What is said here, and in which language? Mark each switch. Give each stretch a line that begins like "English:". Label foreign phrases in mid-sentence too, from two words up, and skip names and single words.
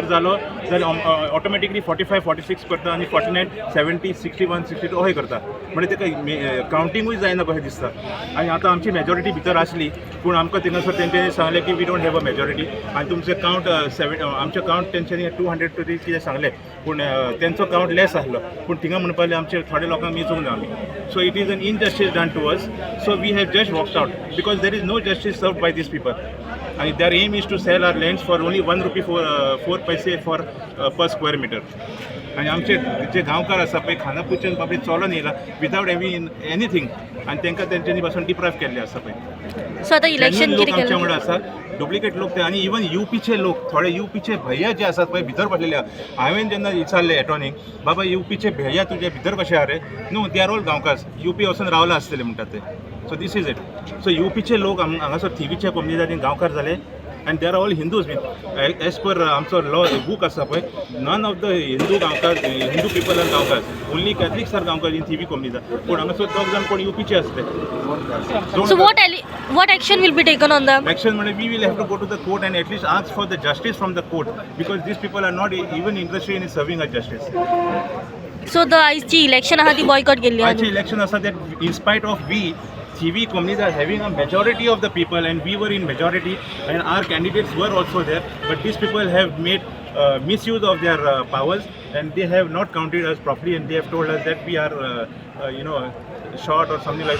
Konkani: जालो जाल्यार ऑटोमॅटिकली 45 46 करता आनी 49 70 61 62 अशें करता म्हणजे ताका कावंटिंगूय जायना कशें दिसता आनी आतां आमची मेजॉरिटी भितर आसली पूण आमकां थिंगासर तेंच्यांनी सांगलें की
English: we don't have a majority
Konkani: आनी तुमचें कावंट आमचें कावंट तेंच्यांनी 200 कितें सांगलें पूण तेंचो कावंट लेस आसलो पूण थिंगा म्हणपाक लागले आमचे थोडे लोकांक मेजूंक ना आमी
English: so it is an injustice done to us so we have just walked out because there is no justice served by these people and their aim is to sell our lands for only 1 rupee for 4 paise for per square meter
Konkani: आणि आमचे जे गांवकार आसा पळय खानापुरच्यान बाबतींत चलोन येयला
English: without anything
Konkani: आनी तांकां तेंच्यांनी पासून डिप्रायव केल्ले आसा पळय सो आतां इलेक्शन लोक कितें आमच्या केलें वांगडा आसा डुप्लिकेट लोक ते आनी इवन यूपीचे लोक थोडे यूपीचे भैया जे आसात पळय भितर पडलेले आहा हांवें जेन्ना विचारलें एटॉर्नीक बाबा यूपीचे भैया तुजे भितर कशे आहा रे न्हू
English: they are all gaonkars
Konkani: यूपी वचून रावला आसतले म्हणटात ते
English: so this is it so
Konkani: यूपीचे लोक हांगासर थिवीच्या कम्युनिटीन गांवकार जाले
English: and they are all Hindus. As per आमचो law book
Konkani: आसा पळय
English: none of the Hindu people are गांवकार only Catholics are गांवकार in थिवी कम्युनिटी
Konkani: पूण हांगासर दोग जाण कोण यूपीचे आसले
English: So what action will be taken on them? Action म्हणजे we will have to go to the court and at least ask for the justice from the court because these people are not even interested in serving us justice.
Konkani: सो द आयची इलेक्शन आहा ती बॉयकॉट केल्ली आहा आजचे इलेक्शन आसा
English: that in spite of we CV companies are having a majority of the people and we were in majority and our candidates were also there, but these people have made misuse of their powers and they have not counted us properly and they have told us that we are short or something like that.